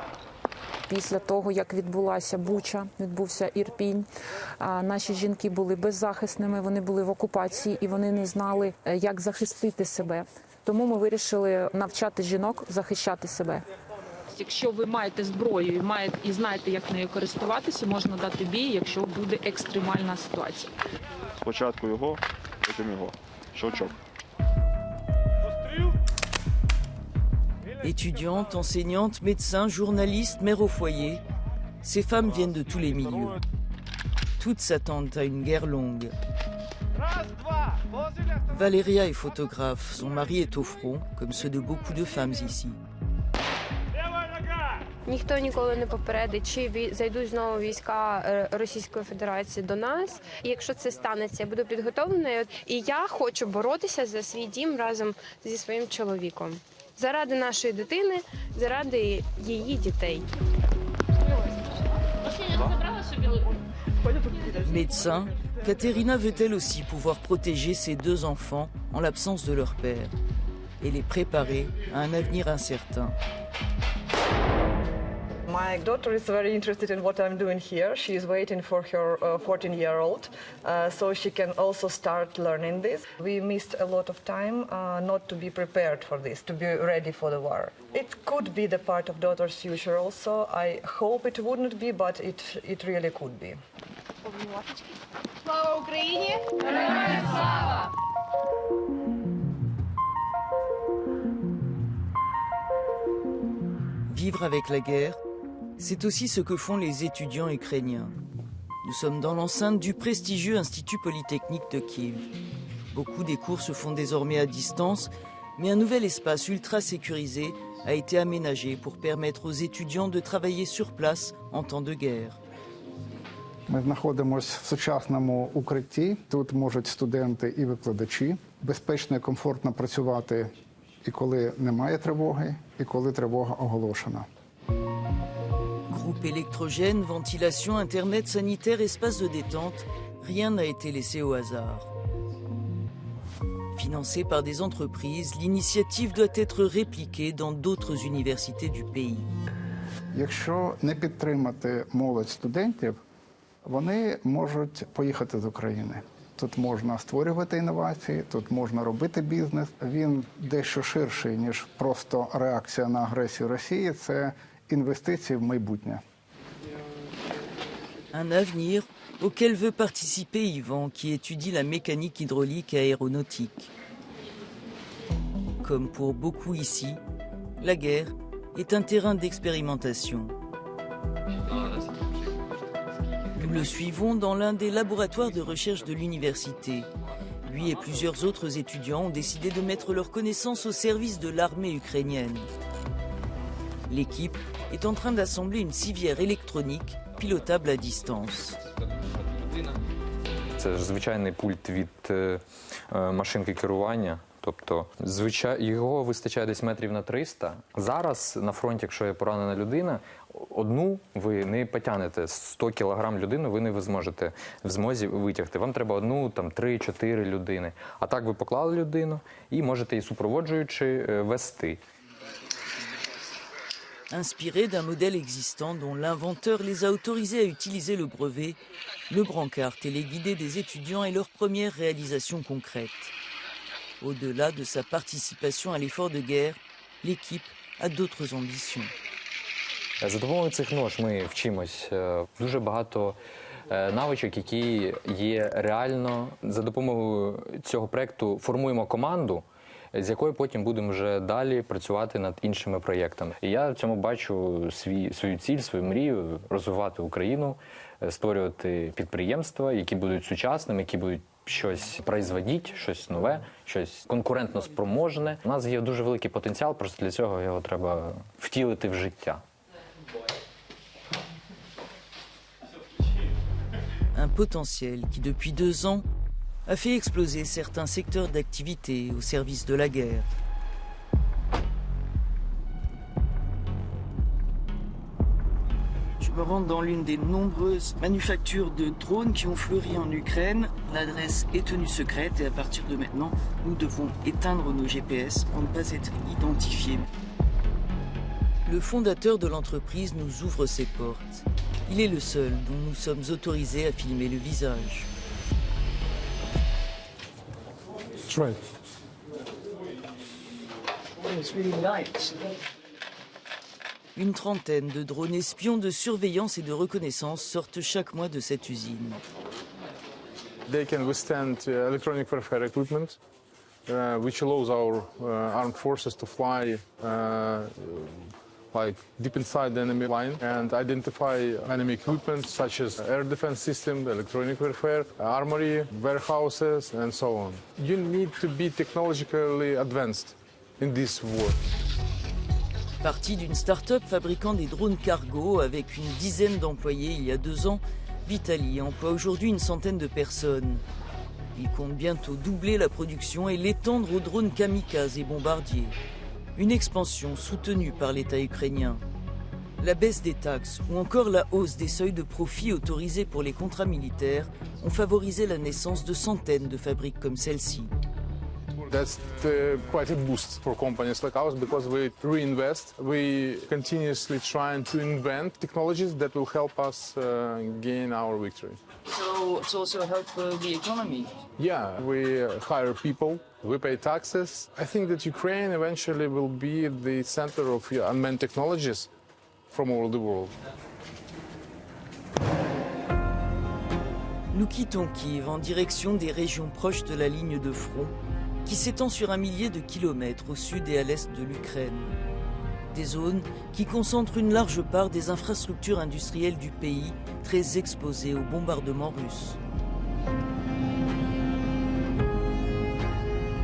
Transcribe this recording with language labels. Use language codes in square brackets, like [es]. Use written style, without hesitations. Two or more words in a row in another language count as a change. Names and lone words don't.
[uk] Після того, як відбулася Буча, відбувся Ірпінь, наші жінки були беззахисними, вони були в окупації і вони не знали, як захистити себе. Тому ми вирішили навчати жінок захищати себе. Якщо ви маєте зброю і знаєте, як нею користуватися, можна дати бій, якщо буде екстремальна ситуація. Спочатку його, потім його. Щелчок. [fr] Étudiantes, enseignantes, médecins, journalistes, mères au foyer, ces femmes viennent de tous les milieux. Toutes s'attendent à une guerre longue. Valéria est photographe, son mari est au front, comme ceux de beaucoup de femmes ici. [uk] Ніхто ніколи не попередить, чи зайдуть знову війська Російської Федерації до нас. І якщо це станеться, я буду підготовленою. І я хочу боротися за свій дім разом зі своїм чоловіком. Заради нашої дитини, заради її дітей. [fr] Médecin, Katerina veut elle aussi pouvoir protéger ses 2 enfants en l'absence de leur père et les préparer à un avenir incertain. [en] My daughter is very interested in what I'm doing here. She is waiting for her 14-year-old, so she can also start learning this. We missed a lot of time not to be prepared for this, to be ready for the war. It could be the part of daughter's future also. I hope it wouldn't be, but it really could be. [uk] Слава Україні! Героям слава! [fr] Vivre avec la guerre, c'est aussi ce que font les étudiants ukrainiens. Nous sommes dans l'enceinte du prestigieux Institut Polytechnique de Kiev. Beaucoup des cours se font désormais à distance, mais un nouvel espace ultra sécurisé a été aménagé pour permettre aux étudiants de travailler sur place en temps de guerre. [uk] Ми знаходимося в сучасному укритті. Тут можуть студенти і викладачі безпечно і комфортно працювати і коли немає тривоги, і коли тривога оголошена. Groupe électrogène, ventilation, internet sanitaire, espace de détente, rien n'a été laissé au hasard. Financée par des entreprises, l'initiative doit être répliquée dans d'autres universités du pays. Якщо не підтримати молодь студентів, вони можуть поїхати з України. Тут можна створювати інновації, тут можна робити бізнес. Він дещо ширший, ніж просто реакція на агресію Росії. Це інвестиції в майбутнє. [fr] Un avenir auquel veut participer Yvan, qui étudie la mécanique hydraulique et aéronautique. Comme pour beaucoup ici, la guerre est un terrain d'expérimentation. Nous le suivons dans l'un des laboratoires de recherche de l'université. Lui et plusieurs autres étudiants ont décidé de mettre leurs connaissances au service de l'armée ukrainienne. L'équipe est en train d'assembler une civière électronique pilotable à distance. [uk] Це ж звичайний пульт від машинки керування. Тобто, його вистачає десь метрів на 300. Зараз на фронті, якщо є поранена людина, одну ви не потягнете. 100 кілограм людину ви не зможете в змозі витягти. Вам треба одну, 3-4 людини. А так ви поклали людину і можете її супроводжуючи вести. [fr] Inspiré d'un modèle existant dont l'inventeur les a autorisés à utiliser le brevet, le brancard téléguidé des étudiants est leur première réalisation concrète. Au-delà de sa participation à l'effort de guerre, l'équipe a d'autres ambitions. [uk] За допомогою цих нож ми вчимось дуже багато навичок, які є реально. За допомогою цього проєкту формуємо команду, з якою потім будемо вже далі працювати над іншими проєктами. І я в цьому бачу свою ціль, свою мрію – розвивати Україну, створювати підприємства, які будуть сучасними, які будуть щось производити, щось нове, щось конкурентно спроможне. У нас є дуже великий потенціал, просто для цього його треба втілити в життя. [fr] Un potentiel qui, depuis 2 ans, a fait exploser certains secteurs d'activité au service de la guerre. Je me rends dans l'une des nombreuses manufactures de drones qui ont fleuri en Ukraine. L'adresse est tenue secrète et à partir de maintenant, nous devons éteindre nos GPS pour ne pas être identifiés. Le fondateur de l'entreprise nous ouvre ses portes. Il est le seul dont nous sommes autorisés à filmer le visage. [en] Right. It's really nice. [fr] Une trentaine de drones espions de surveillance et de reconnaissance sortent chaque mois de cette usine. [en] They can withstand electronic warfare equipment, which allows our armed forces to fly like deep inside the enemy line and identify enemy equipment such as air defense system, electronic warfare, armory, warehouses, and so on. You need to be technologically advanced in this war. [fr] Parti d'une start-up fabriquant des drones cargo avec une dizaine d'employés il y a 2 ans, Vitali emploie aujourd'hui une centaine de personnes. Il compte bientôt doubler la production et l'étendre aux drones kamikazes et bombardiers. Une expansion soutenue par l'État ukrainien. La baisse des taxes ou encore la hausse des seuils de profit autorisés pour les contrats militaires ont favorisé la naissance de centaines de fabriques comme celle-ci. [en] That's quite a boost for companies like ours because we reinvest. We continuously trying to invent technologies that will help us gain our victory. So it's also help the economy. Yeah, we hire people, we pay taxes. I think that Ukraine eventually will be the center of unmanned technologies from all the world. [fr] Nous quittons Kiev en direction des régions proches de la ligne de front qui s'étend sur 1 millier de kilomètres au sud et à l'est de l'Ukraine. Des zones qui concentrent une large part des infrastructures industrielles du pays, très exposées aux bombardements russes.